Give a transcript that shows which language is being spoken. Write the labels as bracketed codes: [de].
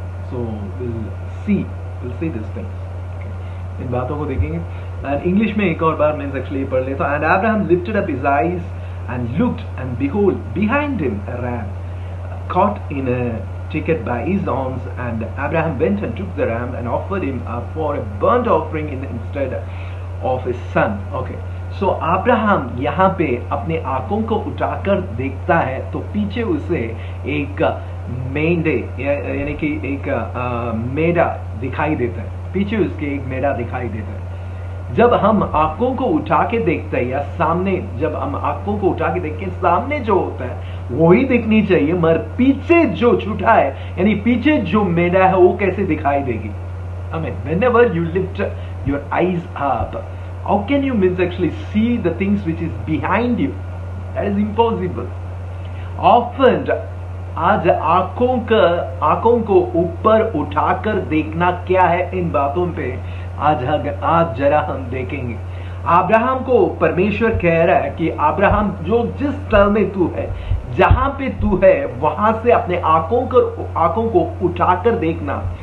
[en] so will see this things, [hi] इन बातों को देखेंगे। [en] and [hi] इंग्लिश में एक और बार मैं एक्चुअली पढ़ लेता हूं। [en] And Abraham lifted up his eyes and looked, and behold, behind him a ram, caught in a thicket by his horns. And Abraham went and took the ram and offered him up for a burnt offering instead of his son. Okay, so [hi] Abraham यहाँ पे अपने आंखों को उठाकर देखता है तो पीछे उसे एक मेंढे यानी कि एक मेढ़ा दिखाई देता है। पीछे उसके एक मेढ़ा दिखाई देता है। जब हम आंखों को उठा के देखते हैं या सामने, जब हम आंखों को उठा के देखते हैं, सामने जो होता है वही दिखनी चाहिए, मगर पीछे जो छूटा है यानी पीछे जो मेढ़ा है वो कैसे दिखाई देगी। आमीन। [en] Whenever you lift your eyes up, how can you actually see the things which is behind you? That is impossible. [hi] Often आज आंखों को ऊपर उठाकर देखना क्या है, इन बातों पे आज जरा हम देखेंगे। अब्राहम को परमेश्वर कह रहा है कि अब्राहम, जो जिस स्थल में तू है, जहां पे तू है, वहां से अपने आंखों को उठाकर देखना।